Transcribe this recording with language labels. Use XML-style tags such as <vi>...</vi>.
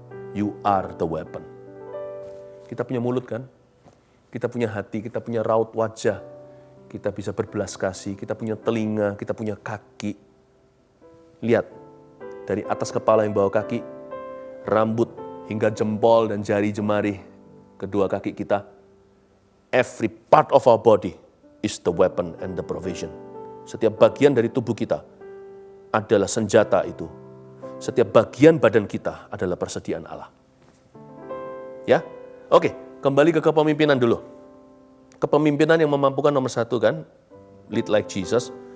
<en>You are the weapon.</en> <id>Kita punya mulut kan? Kita punya hati, kita punya raut wajah. Kita bisa berbelas kasih, kita punya telinga, kita punya kaki. Lihat, dari atas kepala yang bawa kaki, rambut hingga jempol dan jari jemari kedua kaki kita.</id> <en>Every part of our body is the weapon and the provision.</en> <id>Setiap bagian dari tubuh kita adalah senjata itu. Setiap bagian badan kita adalah persediaan Allah. Ya, oke, kembali ke kepemimpinan dulu. Kepemimpinan yang memampukan nomor satu kan,</id> <en>lead like Jesus.</en>